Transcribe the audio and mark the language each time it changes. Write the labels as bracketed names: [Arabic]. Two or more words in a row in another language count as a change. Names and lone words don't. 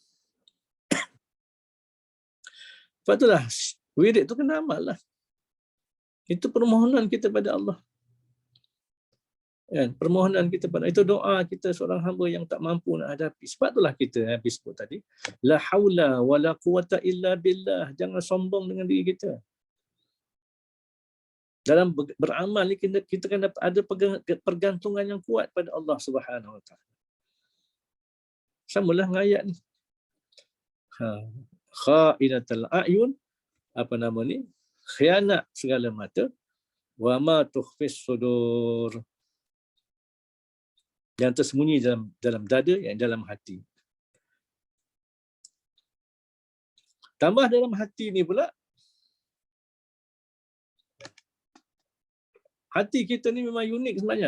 [Malay] Sebab itulah wirid tu kena amal lah. Itu permohonan kita pada Allah. Permohonan kita pada itu, doa kita seorang hamba yang tak mampu nak hadapi. Sebab itulah kita habis sebut tadi, [Arabic] لا حول ولا قوة إلا بالله. [Malay] Jangan sombong dengan diri kita. Dalam beramal ni kita kan ada pergantungan yang kuat pada Allah [Arabic] سبحانه وتعالى. [Malay] Samalah dengan ayat ni. [Arabic] خائنة الأعين, [Malay] apa nama ni? Khianat segala mata, [Arabic] وما تخفي الصدور. [Malay] Yang tersembunyi dalam dada, yang dalam hati. Tambah dalam hati ni pula, hati kita ni memang unik sebenarnya.